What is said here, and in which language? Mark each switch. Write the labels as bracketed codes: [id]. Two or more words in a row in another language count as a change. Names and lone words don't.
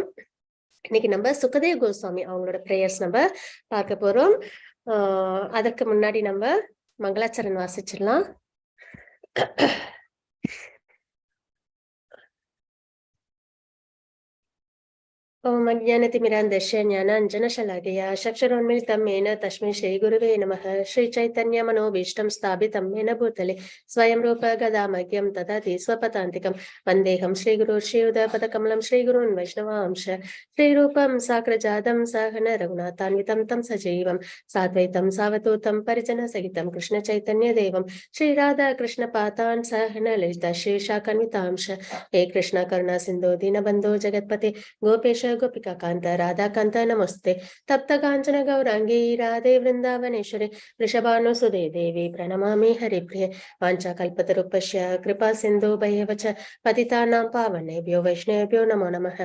[ta] இன்னைக்கு நம்ம சுகதேவ் கோஸ்வாமி அவங்களோட பிரேயர்ஸ் நம்ம பார்க்க போறோம். அதற்கு முன்னாடி நம்ம மங்களாச்சரண் வாசிச்சிடலாம். [sa] ॐ अज्ञानतिमिरान्धस्य ज्ञानाञ्जनशलाकया चक्षुरुन्मीलितं येन तस्मै श्रीगुरुवे नमः. श्रीचैतन्यमनोभीष्टं स्थापितं येन भूतले स्वयं रूप गदामह्यं ददाति स्वपदान्तिकं वन्देऽहं श्रीगुरुं श्रीयुतपदकमलं श्रीगुरून् वैष्णवांश श्रीरूपं साग्रजातं सहन रघुनाथान्वितं तं सजीवं साद्वैतं सावधूतं परिजनसहितं कृष्णचैतन्यदेवं श्रीराधा कृष्णपादान् सहन ललिता श्रीशाखान्वितांश हे कृष्ण करुणा सिन्धु दीनबन्धो जगत्पते गोपेश गोपिका कांत राधा कांत नमस्ते तप्त कांचन गौरांगी राधे वृंदावनेश्वरी वृषभानुसुदे देवी प्रणमामि हरिप्रिये वाञ्छा कल्पतरुपश्य कृपा सिन्धु भयवच पतितानां पावनेभ्यो वैष्णवेभ्यो नमो नमः.